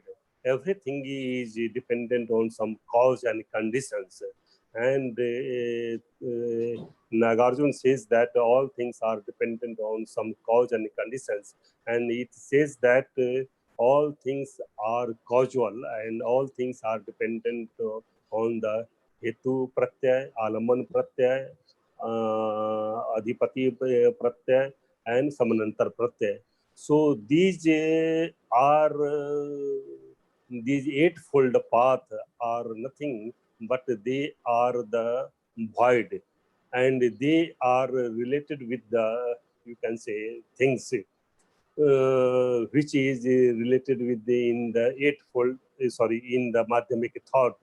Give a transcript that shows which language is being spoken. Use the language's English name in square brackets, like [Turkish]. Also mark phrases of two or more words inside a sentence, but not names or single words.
[English] Everything is dependent on some cause and conditions. And Nagarjuna says that all things are dependent on some cause and conditions. And it says that all things are causal and all things are dependent on the [Sanskrit] हेतु प्रत्यय, आलम्बन प्रत्यय, अधिपति प्रत्यय, [English] and [Sanskrit] समनन्तर प्रत्यय. [English] So these are these eightfold path are nothing but they are the void, and they are related with the, you can say, things which is related with in the eightfold, in the Madhyamik thought.